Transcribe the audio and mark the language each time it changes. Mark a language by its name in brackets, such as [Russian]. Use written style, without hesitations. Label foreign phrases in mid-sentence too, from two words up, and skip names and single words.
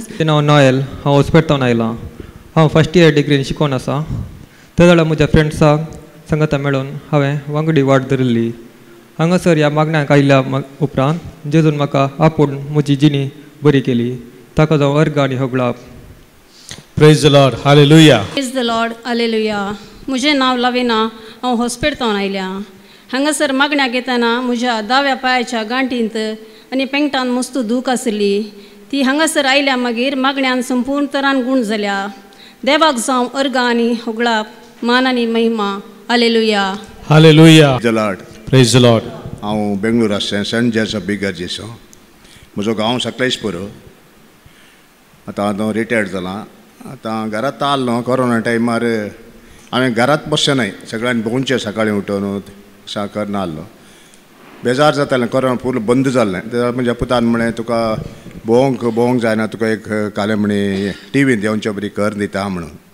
[Konkani] हांव नॉयल हांव हॉस्पिटलांत आयलां. हांव [English] first year [Konkani] डिग्रीन शिकोवन आसा. त्या वेळार म्हज्या फ्रेंड्साक सांगाता मेळून हांवें वांगडी वाट धरिल्ली. हांगासर ह्या मागण्याक आयिल्ल्या उपरांत जेजून म्हाका आपूण म्हजी जिणी बरी केली. ताका जावं अर्ग आनी होगळाप. [English] Praise the Lord. Hallelujah. Praise the Lord. [Konkani] Hallelujah. म्हजें नांव लविना. हांव हॉस्पिटलांत आयल्यां. हांगासर मागण्याक येतना म्हज्या दाव्या पांयाच्या गांठींत आनी पेंगटांत मस्त दूख आसली. ती हांगासर आयल्या मागीर मागण्यान संपूर्ण तरान गूण जाल्या. देवाक जावं अर्गां आनी होगळाप मान आनी महिमा. [English] Hallelujah. Hallelujah. Praise the Lord. Praise the Lord. [Konkani] हांव बेंगळूर आसचें सेंट जेजफ बिगर्जेचो. म्हजो गांव सकलेशपूर. आतां हांव रिटायर्ड जालां. आतां घरांत आसलो कोरोना टायमार हांवें घरांत बसचें न्हय, सगळ्यांनी भोंवचें सकाळीं उठून साकर नासलो. बेजार जातालें, कोरोना पूर्ण बंद जाल्लें. म्हज्या पुतान म्हळें तुका भोंवंक जायना, तुका एक काले म्हणे टीव्हीन देंवचे बरी कर दिता म्हणून.